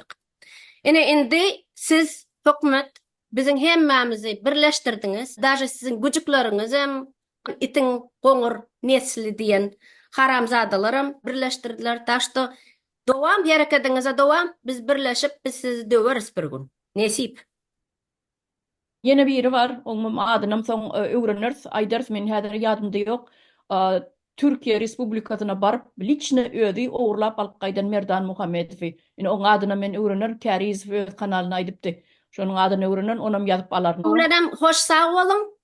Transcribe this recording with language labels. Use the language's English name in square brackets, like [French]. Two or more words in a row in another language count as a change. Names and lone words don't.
[Turkmen] Indi siz hökümet biziň hemmämizi birleşdirdiňiz. Daşy siziň güjükleriňiz hem itin goňur nesli diýen haramzadalaram birleşdirdiler. Taşda dowam hereketiňize dowam, biz birleşip biz sizi döweriz bir gün. Nesip. Yine biri var, onun adynam soň öwreners, aýdars men häzir ýadymda ýok. Türkiye Respublikasyna barıp liçne özi ogurlap alyp gaýdan Merdan Muhammedowi. Ine oň adyna men öwrenir, Käriz öz kanalyna aýdypdy. Şonuň adyny öwrenen, onam ýazyp alaryn. Uladam hoş sag bolun.